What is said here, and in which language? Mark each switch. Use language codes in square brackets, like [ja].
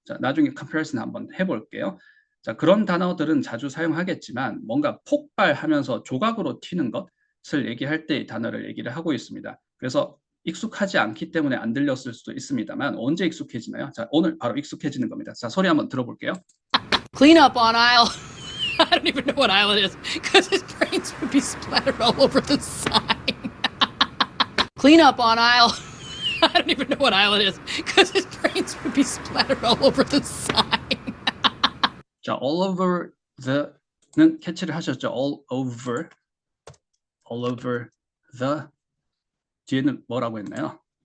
[ko] 자, 나중에 comparison 한번 해볼게요. 자, 그런 단어들은 자주 사용하겠지만 뭔가 폭발하면서 조각으로 튀는 것을 얘기할 때 이 단어를 얘기를 하고 있습니다. 그래서 익숙하지 않기 때문에 안 들렸을 수도 있습니다만 언제 익숙해지나요? 자, 오늘 바로 익숙해지는 겁니다. 자, 소리 한번 들어볼게요. [en] Clean up on aisle. I don't even know what aisle it is because his brains would be splattered all over the sign. Clean up on aisle. I don't even know what aisle it is because his brains would be splattered all over the sign. [ko] 자, [en] all over the [ko] 는 캐치를 하셨죠? all over the 뒤에는 뭐라고 했나요?